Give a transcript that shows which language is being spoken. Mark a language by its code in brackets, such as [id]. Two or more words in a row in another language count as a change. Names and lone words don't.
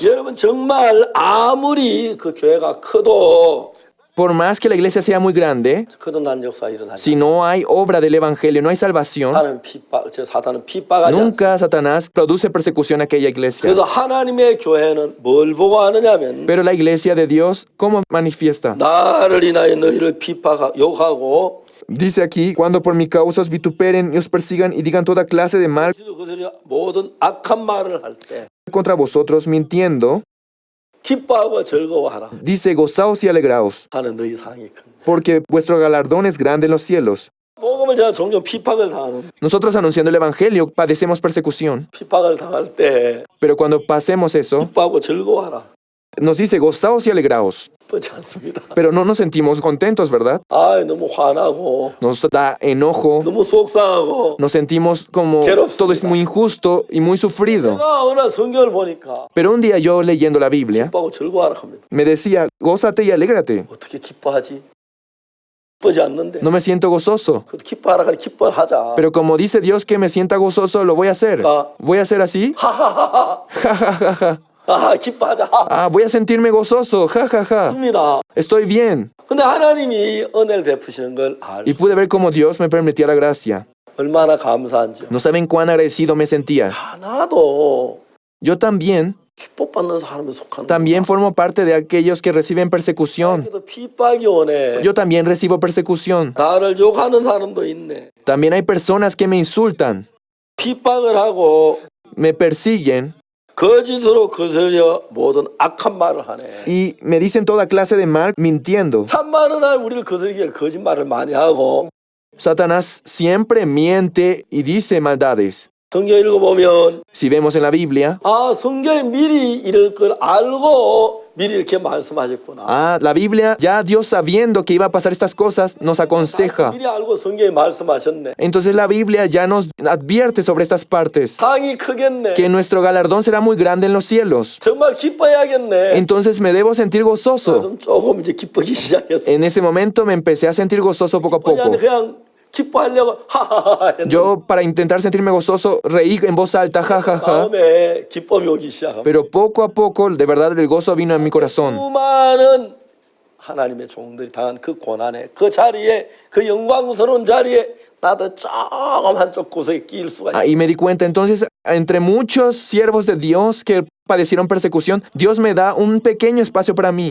[ko] 여러분 정말 아무리 그 교회가 커도 [es] Por más que la iglesia sea muy grande, [ko] 거듭난 역사 일어나지 [es] si no hay obra del evangelio, no hay salvación, [ko] 사탄은 핍박하지 않습니다. [es] nunca Satanás produce persecución a aquella iglesia. [ko] 그래서 하나님의 교회는 뭘 보고 하느냐면 [es] Pero la iglesia de Dios, ¿cómo manifiesta? [ko] 나를 인하여 너희를 욕하고 [es] Dice aquí, cuando por mi causa os vituperen y os persigan y digan toda clase de mal [ko] 그들이 모든 악한 말을 할 때 [es] contra vosotros, mintiendo, [ko] 기뻐하고 즐거워하라 [es] dice, gozaos y alegraos, [ko] 하는 너희 상이 큰. [es] porque vuestro galardón es grande en los cielos. [ko] 복음을 제가 종종 핍박을 당하는 [es] Nosotros anunciando el evangelio padecemos persecución, [ko] 핍박을 당할 때 [es] pero cuando pasemos eso, [ko] 기뻐하고 즐거워하라. [es] nos dice, gozaos y alegraos, [ko] 기쁘지 않습니다. [es] pero no nos sentimos contentos, ¿verdad? [ko] 아, 너무 화나고 [es] Nos da enojo, [ko] 너무 속상하고 [es] nos sentimos como todo es muy injusto y muy sufrido. [ko] 내가 어느 성경을 보니까 [es] Pero un día yo leyendo la Biblia, [ko] 기뻐하고 즐거워하라 합니다. [es] me decía, gózate y alégrate. [ko] 어떻게 기뻐하지? 기쁘지 않는데. [es] No me siento gozoso. [ko] 그래도 기뻐하라 그래 기뻐하자. [es] Pero como dice Dios que me sienta gozoso, lo voy a hacer. ¿Voy a hacer así? 하하하하. Ja, ja, ja, ja. [ko] 아, 기뻐하자. [es] Ah, voy a sentirme gozoso. Ja, ja, ja. [ko] 합니다. [es] Estoy bien. [ko] 근데 하나님이 은혜를 베푸시는 걸 [es] Y pude ver cómo Dios me permitía la gracia. [ko] 얼마나 감사한지요. [es] No saben cuán agradecido me sentía. [ko] 나도 [es] Yo también [ko] 축복받는 사람에 속하는 [es] También formo parte de aquellos que reciben persecución. [ko] 그래도 핍박이 오네. [es] Yo también recibo persecución. [ko] 나를 욕하는 사람도 있네. [es] También hay personas que me insultan, [ko] 핍박을 하고 [es] me persiguen [ko] 거짓으로 거슬려 모든 악한 말을 하네. [es] y me dicen toda clase de mal mintiendo. [ko] 참 많은 날 우리를 거슬리게 거짓말을 많이 하고 [es] Satanás siempre miente y dice maldades. [ko] 성경 읽어보면 [es] Si vemos en la Biblia, [ko] 성경에 미리 이럴 걸 알고 미리 이렇게 말씀하셨구나. [es] la Biblia, ya Dios sabiendo que iba a pasar estas cosas, nos aconseja. [ko] 미리 알고 성경에 말씀하셨네. [es] Entonces la Biblia ya nos advierte sobre estas partes, [ko] 상이 크겠네. [es] que nuestro galardón será muy grande en los cielos. [ko] 정말 기뻐해야겠네. [es] Entonces me debo sentir gozoso. [ko] 좀 조금 이제 기쁘기 시작했어. [es] En ese momento me empecé a sentir gozoso poco a poco. [ko] 그냥 기뻐하려고 하하하 했는데 [es] Yo, para intentar sentirme gozoso, reí en voz alta, jajaja. [ko] 마음에 기쁨이 오기 시작합니다. [es] Pero poco a poco, de verdad, el gozo vino a mi corazón. [ko] 수많은 하나님의 종들이 당한 그 고난에 그 자리에 그 영광스러운 자리에 나도 조금 한쪽 구석에 끼일 수가 있어. [es] Y me di cuenta, entonces, entre muchos siervos de Dios que padecieron persecución, Dios me da un pequeño espacio para mí.